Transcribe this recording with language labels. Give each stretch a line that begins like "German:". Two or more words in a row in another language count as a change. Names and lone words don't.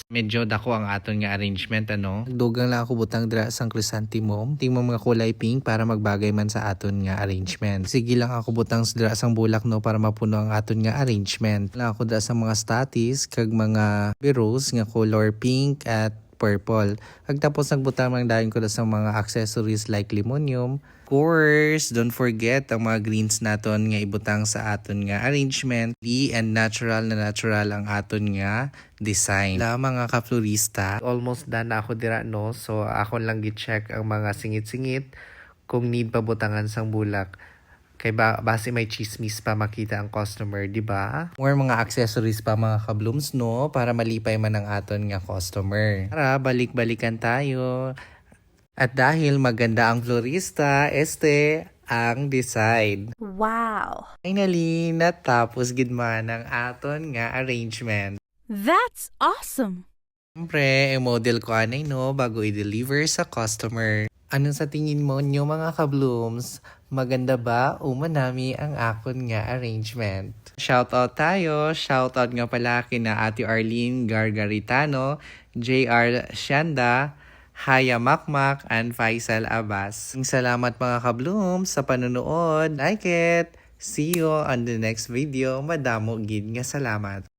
Hiligaynon: Medyo dako ang aton nga arrangement ano. Dugang lang ako butang dira sang chrysanthemum. Tingmo mga kulay pink para magbagay man sa aton nga arrangement. Sige lang ako butang dira sang bulak no para mapuno ang aton nga arrangement. Lang ako dira sang mga statis kag mga berose nga color pink at purple. Pagtapos nagbutang lang dayon ko sa mga accessories like limonium.
English: Course, don't forget
Hiligaynon: ang mga greens naton nga ibutang sa aton nga arrangement. And natural ang aton nga design. La mga ka-florista, almost done na ako dira no. So ako lang gi-check ang mga singit-singit kung need pa butangan sang bulak. Kay base may chismis pa makita ang customer, di ba? More mga accessories pa mga ka-blooms no para malipay man ang aton nga customer.
Filipino: Tara, balik-balikan tayo. At dahil maganda ang florista, ang design. Wow!
Hiligaynon: Finally, natapos gid man ang aton nga arrangement.
English: That's awesome!
Hiligaynon: Siyempre, i-model ko anay no bago i-deliver sa customer.
Filipino: Anong sa tingin mo nyo mga ka-blooms? Maganda ba
Hiligaynon: o manami ang akon nga arrangement?
Filipino: Shoutout tayo. Shoutout nga pala kina Ate Arlene Gargaritano, JR Shanda, Haya Makmak, and Faisal Abbas. Salamat mga ka-blooms sa panonood.
English: Like it! See you on the next video.
Hiligaynon: Madamo gid nga salamat.